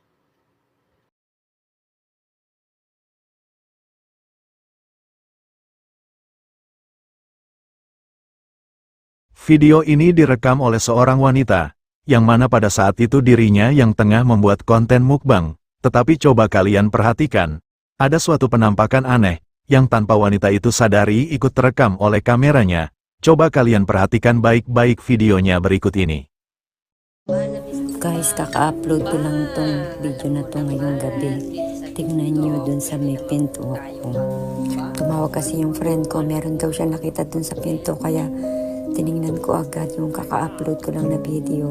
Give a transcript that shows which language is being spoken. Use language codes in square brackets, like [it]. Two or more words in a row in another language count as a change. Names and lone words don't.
[id] Video ini direkam oleh seorang wanita, yang mana pada saat itu dirinya yang tengah membuat konten mukbang. Tetapi coba kalian perhatikan, ada suatu penampakan aneh, yang tanpa wanita itu sadari ikut terekam oleh kameranya. Coba kalian perhatikan baik-baik videonya berikut ini. [tl] Guys, kaka-upload ko lang tong video na to ngayong gabi. Tignan nyo dun sa may pinto ako. Tumawag kasi yung friend ko, meron daw siya nakita dun sa pinto, kaya tinignan ko agad yung kaka-upload ko lang na video.